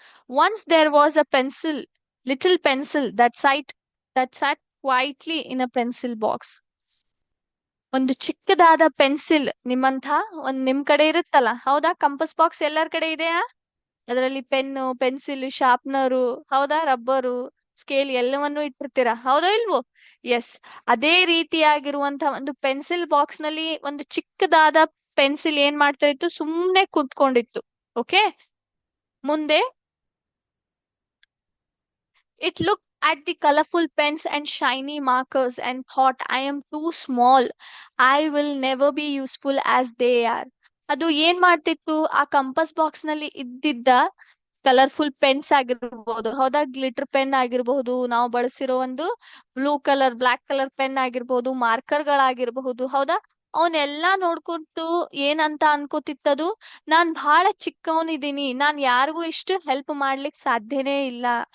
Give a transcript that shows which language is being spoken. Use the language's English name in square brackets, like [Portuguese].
[English] Once there was a little pencil that sat quietly in a pencil box. [Kannada] ಒಂದು ಚಿಕ್ಕದಾದ pencil ನಿಮ್ ಕಡೆ ಇರುತ್ತಲ್ಲ, ಹೌದಾ? ಕಂಪಸ್ ಬಾಕ್ಸ್ ಎಲ್ಲರ ಕಡೆ ಇದೆಯಾ? ಅದರಲ್ಲಿ ಪೆನ್ನು, ಪೆನ್ಸಿಲ್, ಶಾರ್ಪ್ನರು, ಹೌದಾ? ರಬ್ಬರು, ಸ್ಕೇಲ್ ಎಲ್ಲವನ್ನೂ ಇಟ್ಟಿರ್ತೀರಾ, ಹೌದಾ ಇಲ್ವೋ? ಎಸ್. ಅದೇ ರೀತಿಯಾಗಿರುವಂತ ಒಂದು ಪೆನ್ಸಿಲ್ ಬಾಕ್ಸ್ ನಲ್ಲಿ ಒಂದು ಚಿಕ್ಕದಾದ ಪೆನ್ಸಿಲ್ ಏನ್ ಮಾಡ್ತಾ ಇತ್ತು? ಸುಮ್ನೆ ಕೂತ್ಕೊಂಡಿತ್ತು. ಓಕೆ. [English] ಮುಂದೆ it looked at the colorful pens and shiny markers and thought, I am too small. I will never be useful as they are. [Kannada] ಅದು ಏನ್ ಮಾಡ್ತಿತ್ತು? ಆ ಕಂಪಸ್ ಬಾಕ್ಸ್ ನಲ್ಲಿ ಇದ್ದಿದ್ದ ಕಲರ್ಫುಲ್ ಪೆನ್ಸ್ ಆಗಿರ್ಬಹುದು, ಹೌದಾ? ಗ್ಲಿಟರ್ ಪೆನ್ ಆಗಿರಬಹುದು, ನಾವು ಬಳಸಿರೋ ಒಂದು ಬ್ಲಾಕ್ ಕಲರ್ ಪೆನ್ ಆಗಿರ್ಬಹುದು, ಮಾರ್ಕರ್ ಗಳಾಗಿರಬಹುದು, ಹೌದಾ? ಅವನ್ನೆಲ್ಲಾ ನೋಡ್ಕೊಂತು ಏನಂತ ಅನ್ಕೋತಿತ್ತದು? ನಾನ್ ಬಹಳ ಚಿಕ್ಕವನಿದೀನಿ, ನಾನ್ ಯಾರಿಗೂ ಇಷ್ಟು ಹೆಲ್ಪ್ ಮಾಡ್ಲಿಕ್ ಸಾಧ್ಯನೇ ಇಲ್ಲ.